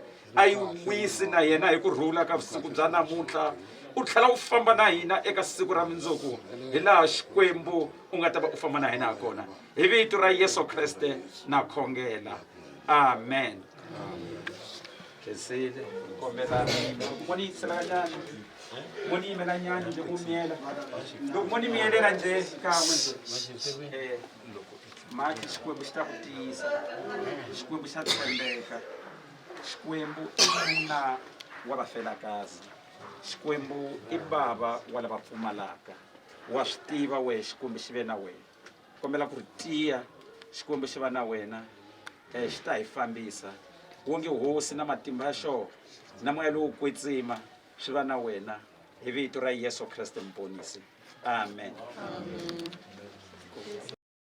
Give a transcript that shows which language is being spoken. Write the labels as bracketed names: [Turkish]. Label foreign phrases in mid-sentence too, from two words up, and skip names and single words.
[Tsonga] a yi wisi na yena hi ku rhula ka vusiku bya namuntlha u tlhela u famba na hina eka siku ra mundzuku hi laha Xikwembu u nga ta va u famba na hina kona hi vito ra Yesu Kriste na khongela amen kesile kombela moni selanyana moni melanyana nje kumiela moni mielela nje kamwe maki Xikwembu xi ta ku tiyisa Xikwembu xa tshembeka Xikwembu i nuna wa vafelakazi Xikwembu i bava wa lava pfumalaka wa swi tiva wehe Xikwembu xi ve na wena kombela ku ri tiya Xikwembu xi va na wena xi ta hi fambisa wonge hosi na matimba ya xona na moya lowu kwetsima swi va na wena hi vito ra Yesu Kriste mponisi amen